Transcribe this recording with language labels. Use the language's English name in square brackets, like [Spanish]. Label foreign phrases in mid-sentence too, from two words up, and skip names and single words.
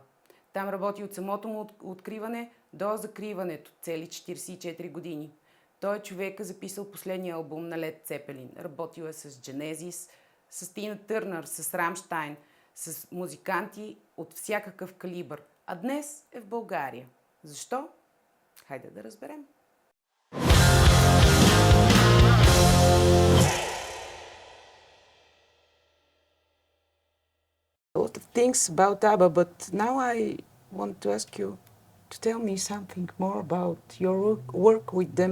[Bulgarian] Там работи от самото му откриване до закриването, цели 44 години. Той е човека записал последния албум на Led Zeppelin. Работил е с 𝐋𝐤𝐵, с Тина Търнър, с Rammstein, с музиканти от всякакъв калибър. А днес е в България. Защо? Хайде да разберем. [English] A lot of things about ABBA, but now I want to ask you to tell me something more about your work with them.